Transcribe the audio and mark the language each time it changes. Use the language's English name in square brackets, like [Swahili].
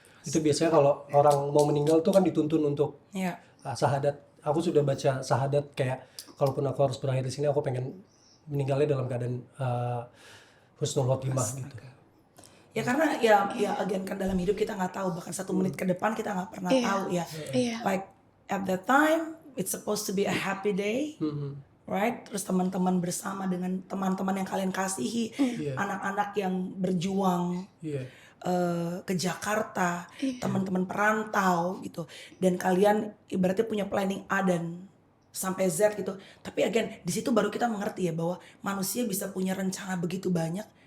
[Indonesian] Itu biasanya kalau orang mau meninggal tuh kan dituntun untuk Iya. syahadat. Aku sudah baca syahadat kayak kalaupun aku harus berakhir di sini, aku pengen meninggalnya dalam keadaan husnul khotimah gitu. Ya karena ya again kan dalam hidup kita nggak tahu, bahkan 1 menit ke depan kita nggak pernah tahu ya. Iya. [English] Like at that time it's supposed to be a happy day, right? [Indonesian] Terus teman-teman bersama dengan teman-teman yang kalian kasihi, anak-anak yang berjuang Iya. ke Jakarta, teman-teman perantau gitu, dan kalian ibaratnya punya planning A dan sampai Z gitu. Tapi again di situ baru kita mengerti ya bahwa manusia bisa punya rencana begitu banyak.